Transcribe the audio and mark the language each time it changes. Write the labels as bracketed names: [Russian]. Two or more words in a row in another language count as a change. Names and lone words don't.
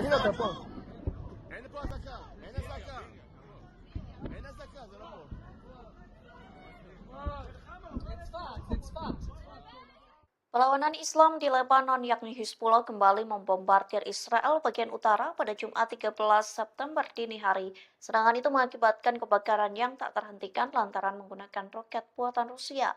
[Hebrew] אתה פה. אין פה אזעקה, אין אזעקה. אין אזעקה, זה לא פה. [Indonesian] Perlawanan Islam di Lebanon yakni Hizbullah kembali membombardir Israel bagian utara pada Jumat 13 September dini hari. Serangan itu mengakibatkan kebakaran yang tak terhentikan lantaran menggunakan roket buatan Rusia.